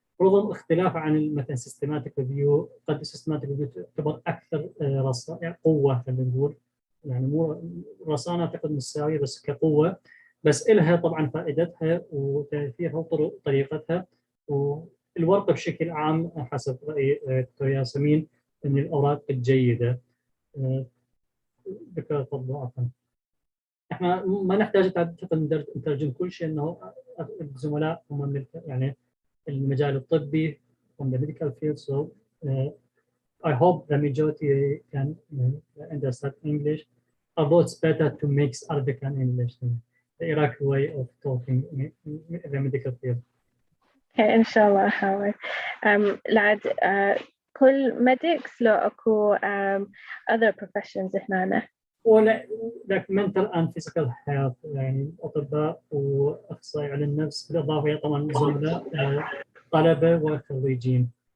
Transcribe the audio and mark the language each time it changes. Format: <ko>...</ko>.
<ar>رغم اختلافها عن مثلا سيستماتيك ريفيو، قد السيستماتيك ريفيو تعتبر اكثر يعني قوه، خلينا نقول يعني مو رصانه اعتقد مساويه بس كقوه، بس لها طبعا فائدتها وتاثيرها وطرق طريقتها. والورقه بشكل عام حسب راي دكتور ياسمين من الاوراق الجيده. دكتور تفضل. عفوا، احنا ما نحتاج نترجم كل شيء، انه الزملاء هم من يعني المجال الطبي</ar> <en>from the medical field, so I hope the majority can understand English, although it's better to mix Arabic and English, the Iraqi way of talking in the medical field. Okay,</en> <ar>إن شاء الله أحاول. لعد كل medics لو أكو</ar> <en>other professions</en> <ar>هنا ولا</ar> <en>like mental and physical health</en> <ar>يعني أطباء وأخصائي علم النفس بالإضافة إلى طبعا زملاء طلبة وخريجين.</ar>